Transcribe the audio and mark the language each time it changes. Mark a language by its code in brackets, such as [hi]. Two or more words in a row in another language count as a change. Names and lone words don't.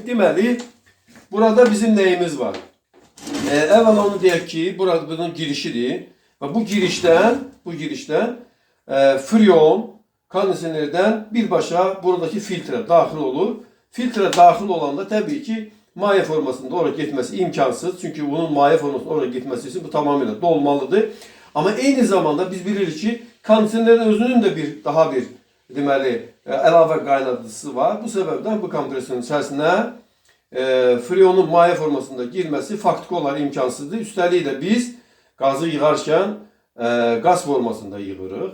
[az] Deməli, burada bizim neyimiz var? Əvvəla onu deyək ki, burada bunun girişidir. Və bu girişdən freon kondisionerdən birbaşa buradakı filtre daxil olur. Filtre daxil olanda [tr] tabii ki [az] maye formasında oraya [tr] gitmesi imkansız. Çünkü bunun maye formasında oraya gitmesi için bu tamamıyla dolmalıdır. [az] Ama eyni zamanda biz bilirik ki kondisionerin özünün de daha bir deməli əlavə qaynadıcısı var. Bu səbəbdən bu kompresorun içərisinə freonun maye formasında girmesi faktiki olaraq imkansızdır. Üstəlik də biz gazı yığarkən gaz formasında yığırıq.